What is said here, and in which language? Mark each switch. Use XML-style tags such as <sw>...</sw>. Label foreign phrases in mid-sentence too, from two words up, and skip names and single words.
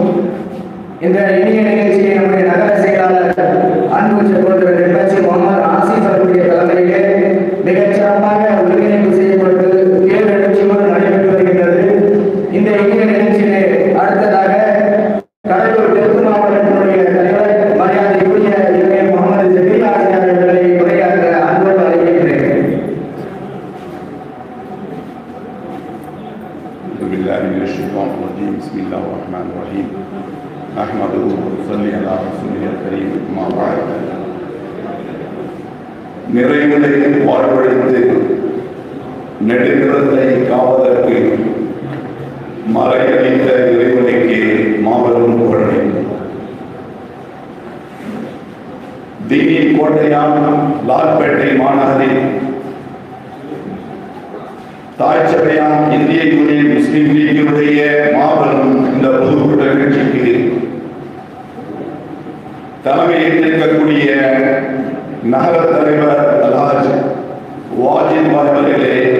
<ta>இந்த இனிய நிகழ்ச்சியை நம்முடைய நகர செயலாளர் அன்பு சகோதரர் எம்எச்சி முகமது ஆசிப் அவருடைய தலைமையிலே மிகச் சிறப்பாக ஒருங்கிணைப்பு செய்யப்பட்டு தேர்தெழுச்சியோடு நடைபெற்று வருகின்றது. இந்த இனிய நிகழ்ச்சியிலே அடுத்ததாக கடலூர் தெற்கு மாவட்டத்தினுடைய தலைவர் மரியாதைக்குரிய முகமது ஜபீர் ஆசிரியர் அவர்களை உரையாற்ற அன்போடு அழைக்கின்றேன்.</ta> <ar>بسم الله الرحمن الرحيم نحمده ونصلي على رسوله الكريم أما بعد.</ar> <ta>நிறைவுகளை வாழ்வடைத்து நெடுங்கரத்தை காவதற்கு மறையளித்த இறைவனுக்கு மாபெரும் புகழை. தீனி கோட்டையான லால்பேட்டை மாநகரில் தாய் சபையான் இந்திய யூனியன் முஸ்லிம் லீக்கினுடைய மாபெரும் இந்த பொதுக்கூட்ட நிகழ்ச்சிக்கு தலைமையேற்றிருக்கக்கூடிய நகர தலைவர் அல்ஹாஜ் வாஜித் அவர்களே,</ta>